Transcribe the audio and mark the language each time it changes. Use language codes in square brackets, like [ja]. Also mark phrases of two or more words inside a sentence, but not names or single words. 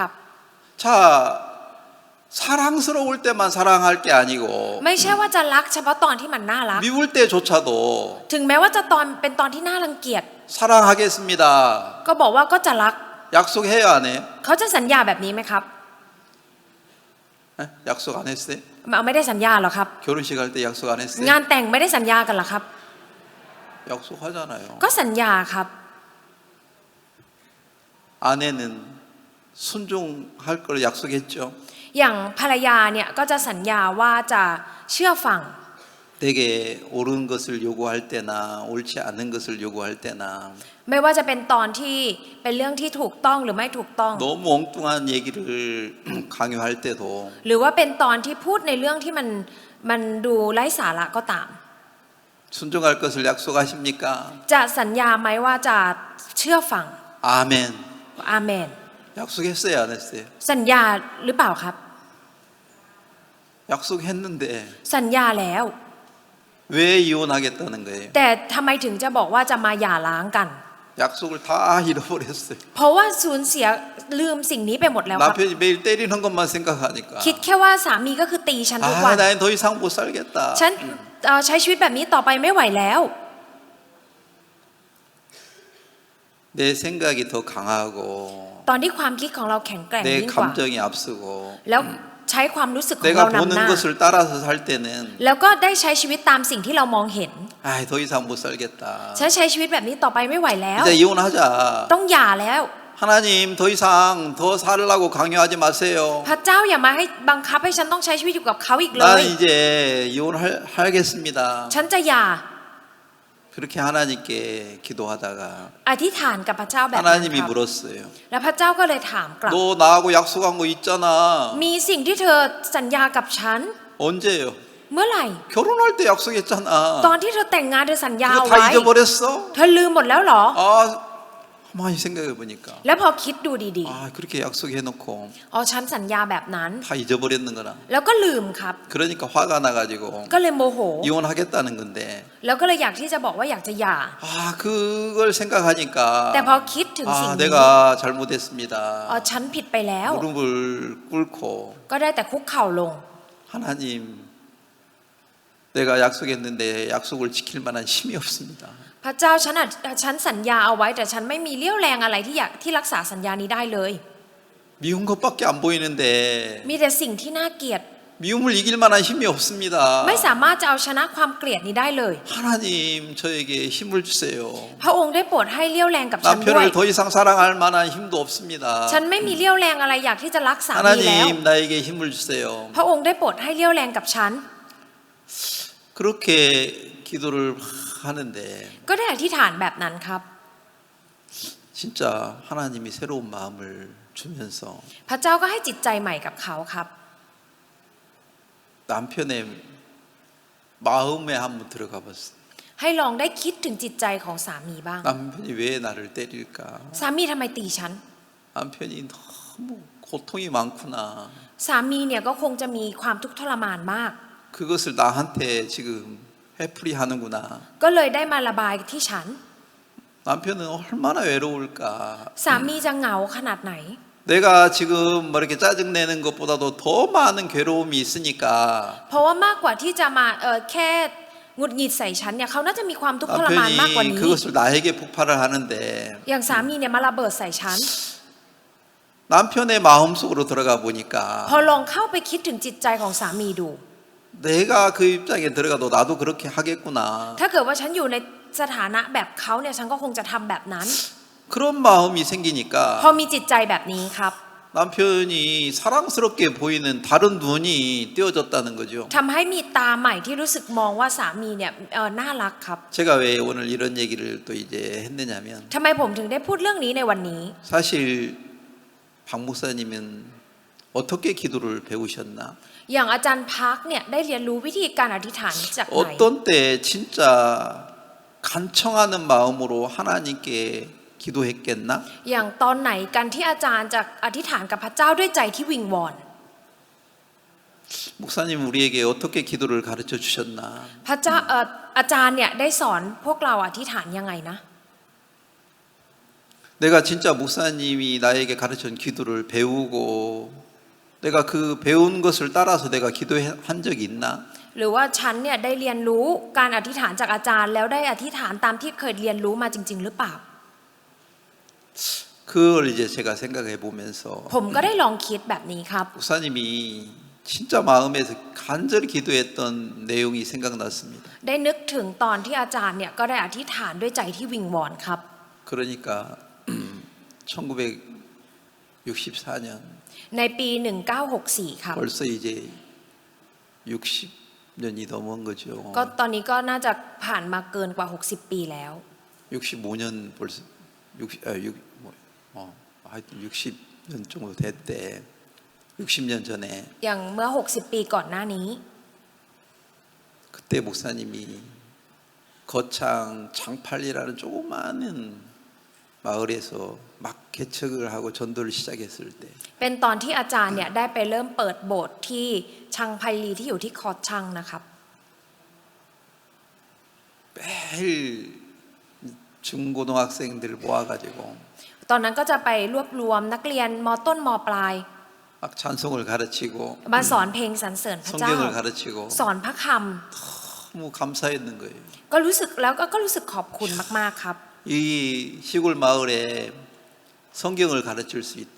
[ko] 자 사랑스러울 때만 사랑할 게 아니고 [th] ไม่ใช่ว่าจะรักเฉพาะตอนที่มันน่ารัก [ko] 미울 때조차도 [th] ถึงแม้ว่าจะเป็นตอนที่น่ารังเกียจ [ko] 사랑하겠습니다. [th] ก็บอกว่าก็จะรัก [ko] 약속해요 안 해요? [th] เขาจะสัญญาแบบนี้ไหมครับ [ko] 에? 약속 안 했어요? [th] ไม่ได้สัญญาหรอครับ [ko] 결혼식 할 때 약속 안 했어요? [th] งานแต่งไม่ได้สัญญากันหรอครับ [ko] 약속하잖아요. [th] ก็สัญญาครับ [ko] 아내는 순종할 걸 약속했죠. [th] อย่างภรรยาเนี่ยก็จะสัญญาว่าจะเชื่อฟัง [ko] 내게 옳은 것을 요구할 때나 옳지 않은 것을 요구할 때나 [th] ไม่ว่าจะเป็นตอนที่เป็นเรื่องที่ถูกต้องหรือไม่ถูกต้อง [ko] 너무 엉뚱한 얘기를 강요할 때도 [th] หรือว่าเป็นตอนที่พูดในเรื่องที่มันดูไร้สาระก็ตาม [ko] 순종할 것을 약속하십니까? [th] จะสัญญาไหมว่าจะเชื่อฟัง [ko] 아멘. [th] อาเมน [ko] 약속했어요 안 했어요? [th] สัญญาหรือเปล่าครับ [ko] 약속했는데 [th] สัญญาแล้ว [ko] 왜 이혼하겠다는 거예요? [th] แต่ทำไมถึงจะบอกว่าจะมาหย่าร้างกัน [ko] 약속을 다 잃어버렸어요. [th] เพราะว่าสูญเสียลืมสิ่งนี้ไปหมดแล้วครับ [ko] 남편이 매일 때리는 것만 생각하니까 [th] คิดแค่ว่าสามีก็คือตีฉันทุกวัน [ko] 나는 더 이상 못 살겠다. [th] ฉันใช้ชีวิตแบบนี้ต่อไปไม่ไหวแล้ว [ko] 내 생각이 더 강하고 [th] ตอนที่ความคิดของเราแข็งแกร่ง [ko] 내 [th] ยิ่งกว่า [ko] 감정이 앞서고 [th] แล้วใช้ความรู้สึกของ [ko] 내가 [th] เรานำ [ko] 보는 [th] หน้า [ko] 것을 따라서 살 때는 [th] แล้วก็ได้ใช้ชีวิตตามสิ่งที่เรามองเห็น [ko] 더 이상 못 살겠다. [th] ฉันใช้ชีวิตแบบนี้ต่อไปไม่ไหวแล้ว [ko] 이제 이혼하자. [th] ต้องหย่าแล้ว [ko] 하나님 더 이상 더 살라고 강요하지 마세요. [th] พระเจ้าอย่ามาให้บังคับให้ฉันต้องใช้ชีวิตอยู่กับเขาอีกเล [ko] 나는 [th] ย [ko] 이제 이혼하겠습니다. [th] ฉันจะหย่า [ko] 그렇게 하나님께 기도하다가 [th] อธิษฐานกับพระเจ้าแบบนั้น [ko] 하나님이 [th] ครับ [ko] 물었어요. [th] แล้วพระเจ้าก็เลยถามกลับ [ko] 너 나하고 약속한 거 있잖아. [th] มีสิ่งที่เธอสัญญากับฉัน [ko] 언제요? [th] เมื่อไหร่ [ko] 결혼할 때 약속했잖아. [th] ตอนที่เธอแต่งงานเธอสัญญา [ko] 그거 [th] เอา [ko] 다 [th] ไว้ [ko] 잊어버렸어? [th] เธอลืมหมดแล้วเหรอ [ko] 가만히 생각해 보니까 [th] แล้วพอคิดดูดี [ko] 그렇게 약속해놓고 [th] ๆอ๋อฉันสัญญาแบบนั้น [ko] 다 잊어버렸는구나. [th] แล้วก็ลืมครับ [ko] 그러니까 화가 나가지고 [th] ก็เลยโมโห [ko] 이혼하겠다는 건데 [th] แล้วก็เลยอยากที่จะบอกว่าอยากจะหย่า [ko] 그걸 생각하니까 [th] แต่พอคิดถึงสิ่งนี้ [ko] 내가 잘못했습니다. [th] อ๋อฉันผิดไปแล้ว [ko] 무릎을 꿇고 [th] ก็ได้แต่คุกเข่าลง [ko] 하나님 내가 약속했는데 약속을 지킬 만한 힘이 없습니다. [th] พระเจ้าฉันสัญญาเอาไว้แต่ฉันไม่มีเรี่ยวแรงอะไรที่รักษาสัญญานี้ได้เลย [ko] 미운 것밖에 안 보이는데 [th] มีแต่สิ่งที่น่าเกลียด [ko] 미움을 이길 만한 힘이 없습니다. [th] ไม่สามารถจะเอาชนะความเกลียดนี้ได้เลย [ko] 하나님 저에게 힘을 주세요. [th] พระองค์ได้โปรดให้เลี้ยวแรงกับฉันด้วย [ko] 남편을 더 이상 사랑할 만한 힘도 없습니다. [th] ฉันไม่มีเลี้ยวแรงอะไรอยากที่จะรักสามีแล้ว [ko] 하나님 나에게 힘을 주세요. [th] พระองค์ได้โปรดให้เลี้ยวแรงกับฉัน [ko] 그렇게 기도를 하는데 [th] ก็ได้อธิษฐานแบบนั้นครับ [ko] 진짜 하나님이 새로운 마음을 주면서 [th] พระเจ้าก็ให้จิตใจใหม่กับเขาครับ [ko] 남편의 마음에 한번 들어가 봤어요. [th] ให้ลองได้คิดถึงจิตใจของสามีบ้าง [ko] 남편이 왜 나를 때릴까? [th] สามีทำไมตีฉัน [ko] 남편이 너무 고통이 많구나. [th] สามีเนี่ยก็คงจะมีความทุกข์ทรมานมาก [ko] 그것을 나한테 지금 회풀이 하는구나. [th] ก็เลยได้มาระบายที่ฉัน [ko] 남편은 얼마나 외로울까. [th] สามีจะเหงาขนาดไหน [ko] 내가 지금 뭐 이렇게 짜증내는 것보다도 더 많은 괴로움이 있으니까 [th] เพราะว่ามากกว่าที่จะมาแค่หงุดหงิดใส่ฉันเนี่ยเขาน่าจะมีความทุกข์ทรมานมากกว่า [ko] 남편이 [th] นี้ [ko] 그것을 나에게 폭발을 하는데 [th] อย่างสามีเนี่ยมาระเบิดใส่ฉัน [ko] 남편의 마음속으로 들어가 보니까 [th] พอลองเข้าไปคิดถึงจิตใจของสามีดู [ko] 내가 그 입장에 들어가도 나도 그렇게 하겠구나. [th] ถ้าเกิดว่าฉันอยู่ในสถานะแบบเขาเนี่ยฉันก็คงจะทำแบบนั้น [ko] 그런 마음이 [th] พอ [ko] 생기니까 [th] มีจิตใจแบบนี้ครับ [ko] 남편이 사랑스럽게 보이는 다른 눈이 띄어졌다는 거죠. [th] ทำให้มีตาใหม่ที่รู้สึกมองว่าสามีเนี่ยน่ารักครับ [ko] 제가 왜 오늘 이런 얘기를 또 이제 했느냐면 [th] ทำไมผมถึงได้พูดเรื่องนี้ในวันนี้ [ko] 사실 박 목사님은 어떻게 기도를 배우셨나? [th] อย่างอาจารย์พักเนี่ยได้เรียนรู้วิธีการอธิษฐานจากไหน [ko] 어떤 때 진짜 간청하는 마음으로 하나님께 기도했겠나? [th] อย่างตอนไหนกันที่อาจารย์จะอธิษฐานกับพระเจ้าด้วยใจที่วิงวอน [ko] 목사님 우리에게 어떻게 기도를 가르쳐 주셨나? [th] พระเจ้าอาจารย์เนี่ยได้สอนพวกเราอธิษฐานยังไงนะ [ko] 내가 진짜 목사님이 나에게 가르친 기도를 배우고 내가 그 배운 것을 따라서 내가 기도한 적이 있나? [th] หรือว่าฉันเนี่ยได้เรียนรู้การอธิษฐานจากอาจารย์แล้วได้อธิษฐานตามที่เคยเรียนรู้มาจริงๆหรือเปล่า [ko] 그걸 이제 제가 생각해 보면서 [th] ผมก็ได้ลองคิดแบบนี้ครับ [ko] 목사님이 진짜 마음에서 간절히 기도했던 내용이 생각났습니다. [th] ได้นึกถึงตอนที่อาจารย์เนี่ยก็ได้อธิษฐานด้วยใจที่วิงวอนครับ [ko] 그러니까 1964년 [th] ในปี 1964 ครับ [ko] 벌써 이제 60년이 넘은 거죠. [th] ก็ตอนนี้ก็น่าจะผ่านมาเกินกว่า 60 ปีแล้ว [ko] 65년 벌써 ha여튼 60년 정도 됐대. 60년 전에 [th] อย่างเมื่อ 60 ปีก่อนหน้านี้ [ko] 그때 목사님이 거창 장팔리라는 조그마한 마을에서 막 개척을 하고 전도를 시작했을 때 [th] เป็นตอนที่อาจารย์เนี่ยได้ไปเริ่มเปิดโบสถ์ที่ชังไพลีที่อยู่ที่คอชังนะครับ [ko] 매일 중고등학생들 모아가지고 [th] ตอนนั้นก็จะไปรวบรวมนักเรียนมต้นมปลาย [ko] 막 찬송을 가르치고 [th] มาสอนเพลงสรรเสริญพระเจ้า [ko] 성경을 가르치고 [th] สอนพระค [ko] 너무 감사했는 거예요. [th] ำก็รู้สึกแล้วก็รู้สึกขอบคุณมากๆครับ [ko] 이 시골 마을에 성경을 가르칠 수 있다.